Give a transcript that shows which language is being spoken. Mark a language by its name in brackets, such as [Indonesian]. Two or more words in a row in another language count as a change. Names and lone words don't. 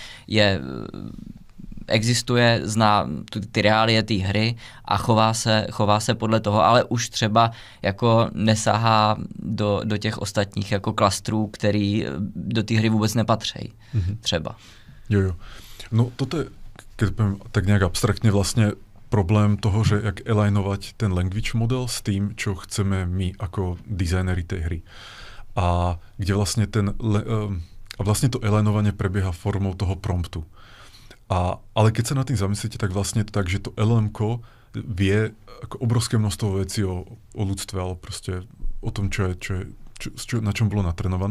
[Czech] existuje, zná ty reálie té hry a chová se podle toho, ale už třeba jako nesahá do těch ostatních jako klastrů, který do té hry vůbec nepatří. Třeba. Jo. [Slovak] No toto je, keď poviem tak nejak abstraktne, vlastne problém toho, že jak alignovať ten [English] language model [Slovak] s tým, čo chceme my ako dizajneri tej hry. A kde vlastne vlastne to alignovanie prebieha formou toho promptu. Ale keď sa nad tým zamyslíte, tak vlastne je to tak, že to LLM-ko vie ako obrovské množstvo vecí o ľudstve, ale proste o tom, na čom bolo natrenované.